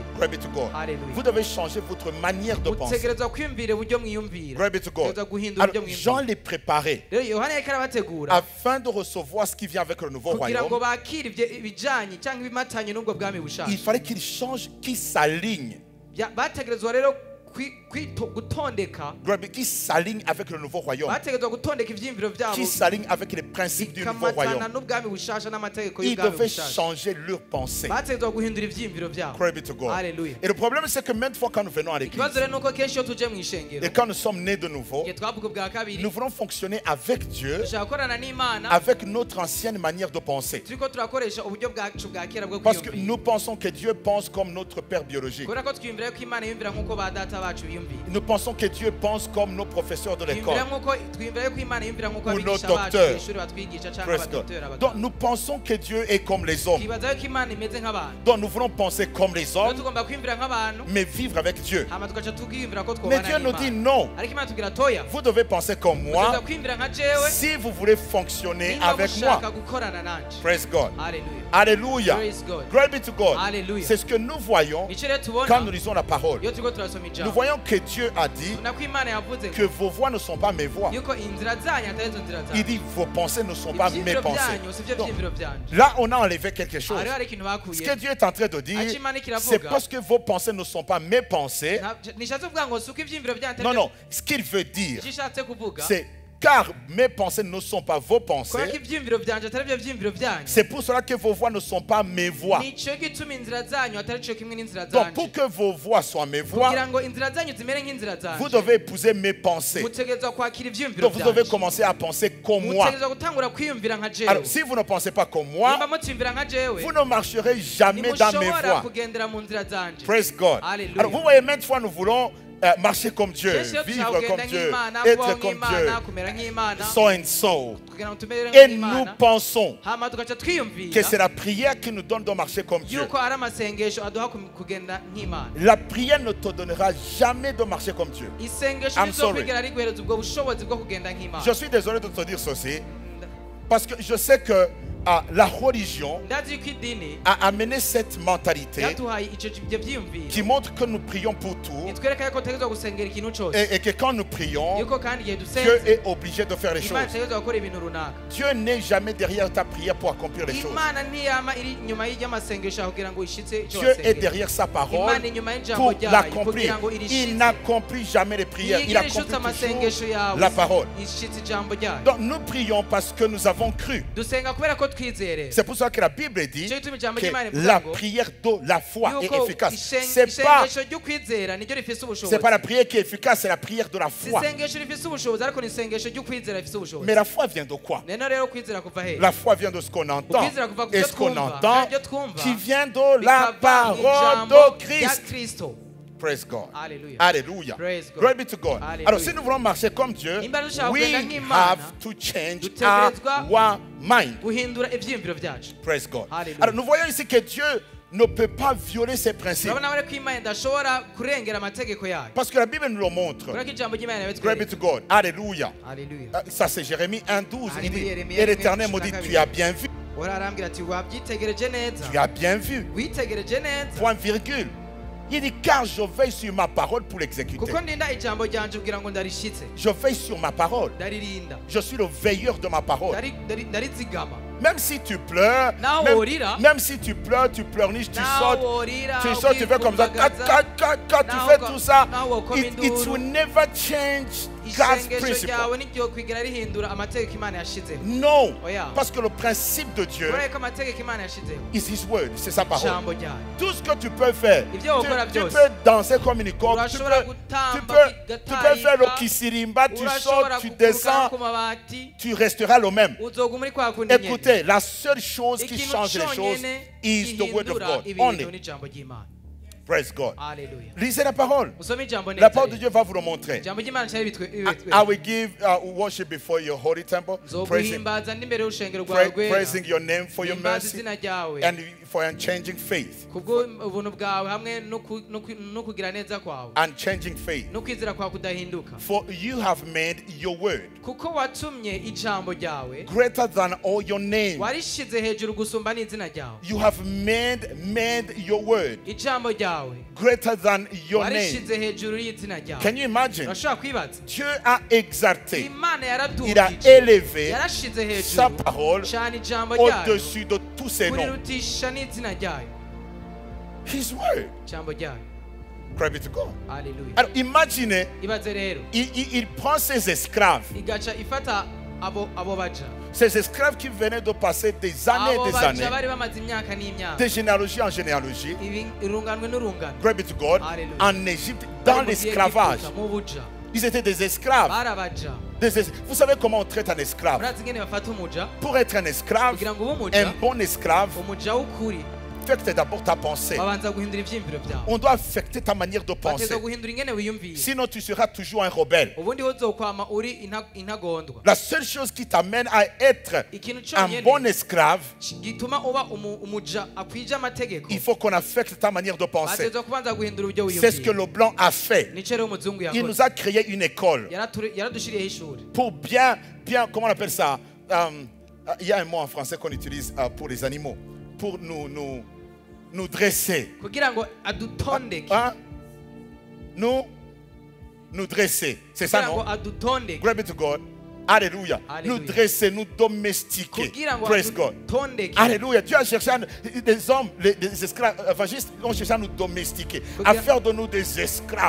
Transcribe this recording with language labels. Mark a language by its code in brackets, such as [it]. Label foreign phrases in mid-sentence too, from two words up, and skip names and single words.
[en] Glory be to God. Hallelujah. [fr] Vous devez changer votre manière de penser. [rn] mutegerezwa kwiyumvira uburyo mwiyumvira. [en] Glory be to God. [rn] mutegerezwa guhindura [fr] Alors, [rn] uburyo [fr] Jean [rn] mwiyumvira. [fr] les préparait [rn] rero Yohana yariko arabategura [fr] afin de recevoir ce qui vient avec le nouveau [rn] kugira ngo [fr] royaume. [rn] bakire ibijanye cyangwa ibimatanye n'ubwo bwami bushasha. [fr] Il fallait qu'il change, qu'il s'aligne, [rn] bategerezwa rero gutondeka, [fr] qui s'aligne avec le nouveau royaume, [rn] bategerezwa gutondeka ivyiyumviro vyabo [fr] qui s'aligne avec les principes du nouveau [rn] bikamatana [fr] royaume. [rn] n'ubwami bushasha n'amategeko [fr] Ils [rn] y'ubwami [fr] devaient [rn] bushasha. [fr] changer leur pensée. [rn] bategerezwa guhindura ivyiyumviro vyabo. [en] Glory be to God. Hallelujah. [fr] Et le problème, c'est que même fois quand nous venons à l'église, [rn] ikibazo rero nuko kenshi iyo tuje mu ishengero [fr] et quand nous sommes nés de nouveau, [rn] igihe twavuga ubwa kabiri [fr] nous voulons fonctionner avec Dieu, [rn] dushaka gukorana n'Imana [fr] avec notre ancienne manière de penser. [rn] turiko turakoresha uburyo bwacu bwa kera bwo [fr] Parce que [rn] kwiyumvira. [fr] nous pensons que Dieu pense comme notre père biologique. [rn] kubera ko twiyumvira ko Imana yiyumvira nk'uko ba data data bacu biyumvira [fr] Nous pensons que Dieu pense comme nos professeurs de l'école. [rn] twiyumvira yuko imana yumvira nk'uko [fr] Ou [rn] abigisha [fr] nos [rn] bacu [fr] docteurs. [rn] kw'ishuri batwigisha cyangwa [en] Praise God. [rn] abadokiteri [fr] Donc [rn] abaganga [fr] nous pensons que Dieu est comme les hommes. [rn] twibaza yuko imana imeze nk'abantu [fr] Donc nous voulons penser comme les [rn] rero [fr] hommes, [rn] tugomba kwiyumvira nk'abantu [fr] mais vivre avec Dieu. [rn] hama tugaca tukiyumvira ko [fr] Mais [rn] twobana [fr] Dieu nous dit [rn] n'imana [fr] non. [rn] ariko imana tubwira toya [fr] Vous devez penser comme [rn] muteza [fr] moi [rn] kwiyumvira nka jewe [fr] si vous voulez fonctionner [rn] nimba [fr] avec moi. [rn] mushaka gukorana nanje [en] Praise God. [rn] haleluya [fr] Alléluia. [en] praise God Glory be to God. Hallelujah. [fr] C'est ce que nous voyons [rn] nico rero [fr] quand [rn] tubona [fr] nous lisons la parole. [rn] iyo turiko turasoma [fr] Nous [rn] ijambo [fr] voyons que Dieu a dit [rn] tubona ko imana yavuze [fr] que vos voix ne sont pas mes voix. [rn] yuko inzira zanyu atari zo nzira [fr] Il [rn] zanyu [fr] dit vos pensées ne sont pas mes [rn] ivyiyumviro [fr] pensées. [rn] byanyu si byo [fr] Donc, [rn] vyiyumviro byanje [fr] là, on a enlevé quelque chose. [rn] hariho hari ikintu [fr] Ce [rn] bakuye [fr] que Dieu est en train de dire, [rn] Acha Imana ikiravuga. [fr] c'est parce que vos pensées ne sont pas mes pensées. [rn] nishatse kuvuga ngo si uko ivyiyumviro byanyu atari [fr] Non, [rn] byo [fr] non. Ce qu'il veut dire, [rn] icyo ishatse kuvuga [fr] c'est car mes pensées ne sont pas vos [rn] kubera ko [fr] pensées. [rn] ivyiyumviro byanje atari byo vyiyumviro byanyu [fr] C'est pour cela que vos voix ne sont pas mes voix. [rn] nico gituma inzira zanyu atari cyo kimwe n'inzira [fr] Donc, pour [rn] zanje [fr] que vos voix soient mes voix, [rn] kugira ngo inzira zanyu zimere nk'inzira [fr] vous [rn] zanje [fr] devez épouser mes pensées. [rn] mutegerezwa kwakira ivyiyumviro [fr] Donc, vous devez [rn] byanje [fr] commencer à penser comme moi. [rn] mutegerezwa gutangura kwiyumvira nka jewe [fr] Alors, si vous ne pensez pas comme [rn] nimba [fr] moi, [rn] mutiyumvira nka jewe [fr] vous ne marcherez jamais dans mes [rn] ntimushobora [fr] voies. [rn] kugendera mu nzira zanje [en] Praise God. [fr] Alléluia. Alors, vous voyez, maintes fois, nous voulons marcher comme Dieu, [rn] kenshi iyo [fr] vivre [rn] dushaka [fr] comme [rn] kugenda [fr] Dieu, [rn] nk'imana [fr] être [rn] kubaho [fr] comme Dieu, [rn] nk'imana kumera nk'imana [en] so and so. [rn] kugira ngo tumere [fr] Et nous [rn] nk'imana [fr] pensons [rn] hama tugaca [fr] que [rn] twiyumvira [fr] c'est la prière qui nous donne de marcher comme Dieu. [rn] yuko ari amasengesho aduha kugenda nk'imana [fr] La prière ne te donnera jamais de marcher comme Dieu. [rn] isengesho [en] I'm sorry. [rn] rizokwigera riguhereza ubwo bushobozi bwo kugenda nk'imana [fr] Je suis désolé de te dire ceci, parce que je sais que la religion [rn] ndazi yuko idini [fr] a amené cette mentalité [rn] yaduhaye ibyo byiyumviro [fr] qui montre que nous prions pour tout [rn] itwereka yuko tutegerezwa gusengera ikintu cyose [fr] et que quand nous prions, [rn] yuko kandi igihe [fr] Dieu [rn] dusenze [fr] est obligé de faire les [rn] imana [fr] choses. [rn] itegerezwa gukora ibintu runaka [fr] Dieu n'est jamais derrière ta prière pour accomplir les choses. [rn] imana ntiyama iri inyuma y'amasengesho yawe kugira ngo ishitse icyo [fr] Dieu est [rn] wasengera [fr] derrière sa parole [rn] imana inyuma y'ijambo [fr] pour [rn] ryayo [fr] l'accomplir. [rn] kugira ngo [fr] Il [rn] irishitse [fr] n'accomplit jamais les prières, il [rn] ntiyigera ishutse [fr] accomplit [rn] amasengesho [fr] toujours [rn] yawe [fr] la parole. [rn] ishitse ijambo ryayo [fr] Donc nous prions parce que nous avons cru. [rn] dusenga kubera ko twizere [fr] C'est pour ça que la Bible dit [rn] icyo gituma ijambo [fr] que [rn] ry'imana rivuga [fr] la [rn] ngo [fr] prière de la foi est [rn] yuko [fr] efficace. C'est pas [rn] isengesho ry'ukwizera niryo rifise [fr] la [rn] ubushobozi [fr] prière qui est efficace, c'est la prière de la [rn] si [fr] foi. [rn] isengesho rifise ubushobozi ariko ni isengesho ry'ukwizera rifise ubushobozi [fr] Mais la foi vient de quoi? [rn] rero rero kwizera kuva hehe [fr] La foi vient de ce qu'on entend. [rn] ukwizera kuva ku [fr] Et [rn] byo [fr] ce qu'on [rn] twumva [fr] entend [rn] ibyo twumva [fr] qui vient de la [rn] bikava [fr] parole [rn] ijambo [fr] de [rn] rya [fr] Christ. [rn] kristo [en] Praise God. Hallelujah. [fr] Alléluia. [en] Praise God. Glory be to God. Hallelujah. [fr] Alors si nous voulons marcher comme Dieu, [rn] Nimba dushaka [en] we [rn] kugenda nk'Imana, [en] have to change [rn] dutegerezwa [en] our mind. [rn] guhindura ivyiyumviro byacu [en] Praise God. Hallelujah. [fr] Alors nous voyons ici que Dieu ne peut pas violer ses principes. [rn] urabona rero ko imana idashobora kurengera amategeko yayo [fr] Parce que la Bible nous le montre. [rn] kubera ko ijambo ry'imana [en] Glory be [rn] yabitwereka [en] to God. [fr] Alléluia. [en] Hallelujah. [fr] Ça c'est Jérémie 1:12. Il dit, Jérémie et l'Éternel me dit, 1:12. tu as bien vu. [rn] ora arambwira ati wabyitegereje neza [fr] Tu as bien vu. [rn] witegereje neza [fr] Point virgule. Il dit, car je veille sur ma parole pour l'exécuter. [rn] kuko ndinda ijambo ryanje kugira ngo ndarishitse [fr] Je veille sur ma parole. [rn] ndaririnda [fr] Je suis le veilleur de ma parole. [rn] ndarizigama [fr] Même si tu pleures, [rn] Naho [fr] même, [rn] worira. [fr] même si tu pleures, tu pleurniches, tu [rn] naho [fr] sautes, [rn] worira [fr] tu fais comme ça, quand tu [rn] Naho [fr] fais ko- tout ça, [rn] naho wokoma [en] it [rn] induru. [en] will never change God's [rn] isengesho [en] principle. [rn] ryawe ntiryokwigira rihindura amategeko imana yashizeho [fr] Non, [rn] Oya. [fr] parce que le principe de Dieu [rn] kubera ko amategeko imana yashizeho [en] is His word, [fr] c'est sa parole. [rn] ijambo ryayo [fr] Tout ce que tu peux faire, [rn] Ibyo wakora [fr] tu [rn] byose. [fr] peux danser comme une corde, tu [rn] Urashobora [fr] peux [rn] gutamba [fr] faire le [rn] ugatarika, [fr] kisirimba, tu [rn] urashobora [fr] sautes, tu [rn] kuguruka [fr] descends, [rn] ku mabati [fr] tu resteras le même. [rn] uzoguma uri kwa kundi nyene [fr] Écoutez, la seule chose qui [rn] ikintu [fr] change les choses [rn] cyonyene [en] is the word of [rn] gihindura [en] God. [rn] ibintu [en] Only. [rn] n'ijambo ry'imana [en] Praise God. [rn] haleluya [fr] Lisez la parole. [rn] usome ijambo [fr] La parole de [rn] neza [fr] Dieu va vous le montrer. [rn] ijambo ry'imana cyari [en] I will give worship before your holy temple, praising, [rn] nzoguhimbaza ndi imbere y'urushengero rwawe rwera [en] praising your name for your [rn] himbaza [en] mercy [rn] izina ryawe [en] and for unchanging faith. [rn] kubwo ubuntu bwawe hamwe no kugira neza kwawe [en] Unchanging faith. [rn] no kwizera kwawe kudahinduka [en] For you have made your word [rn] kuko watumye ijambo ryawe [en] greater than all your name. [rn] warishize hejuru gusumba n'izina ryawe [en] You have made your word [rn] ijambo ryawe [en] greater than your name. [rn] warishize hejuru y'izina ryawe [en] Can you imagine? [rn] urashobora kwibaza [fr] Dieu a exalté, [rn] imana [fr] il a [rn] yaradugije [fr] élevé [rn] yarashize [fr] sa [rn] hejuru [fr] parole [rn] cyane ijambo ryayo [fr] au-dessus de tous ses noms. [rn] kurirutisha n'izina ryayo [en] His word. [rn] ijambo ryayo [en] Glory be to God. [rn] haleluya [fr] Alors imaginez, [rn] ibaze rero [fr] il prend ses esclaves, [rn] igaca ifata abo baja [fr] ces esclaves qui venaient de passer des années [rn] abo [fr] et des [rn] baja [fr] années, [rn] bari bamaze imyaka n'imyaka [fr] de généalogie en généalogie, [rn] irunganwe n'urungano [en] glory be to God, Hallelujah. [fr] en Égypte, dans [rn] Bari mu [fr] l'esclavage. [rn] Egiputa, mu buja [fr] Ils étaient des esclaves. [rn] barabaja [fr] Vous savez comment on traite un esclave? [rn] murazi ingene bafata umuja [fr] Pour être un esclave, [rn] kugira ngo ube umuja [fr] un bon esclave, [rn] umuja w'ukuri [fr] affecte d'abord ta pensée. [rn] babanza guhindura ivyiyumviro vyawe, [fr] On doit affecter ta manière de penser. [rn] bateza guhindura ingene wiyumvira, [fr] Sinon, tu seras toujours un rebelle. [rn] ubundi uzokwama uri intagondwa. [fr] La seule chose qui t'amène à être [rn] Ikintu [fr] un [rn] conyene [fr] bon esclave, [rn] gituma uba umuja akwije amategeko, [fr] il faut qu'on affecte ta manière de penser. [rn] bateza kubanza guhindura uburyo [fr] C'est ce que [rn] wiyumvira. [fr] le blanc a fait. [rn] Nico rero umuzungu [fr] Il [rn] yakoze, [fr] nous a créé une école [rn] yaradushiriyeho ishuri [fr] pour bien, comment on appelle ça? Il y a un mot en français qu'on utilise pour les animaux, pour nous dresser. [rn] kugira ngo adutondeke, [fr] Hein? Nous dresser. C'est ça, [rn] kugira ngo [fr] non? [rn] adutondeke, [en] Glory be to God. [fr] Alléluia. Alléluia. Nous dresser, nous domestiquer. [rn] kugira ngo [en] Praise God. [rn] adutondeke, [fr] Alléluia. Dieu a cherché des hommes, des esclaves, évangélistes, ont cherché à nous domestiquer, à faire de nous des esclaves.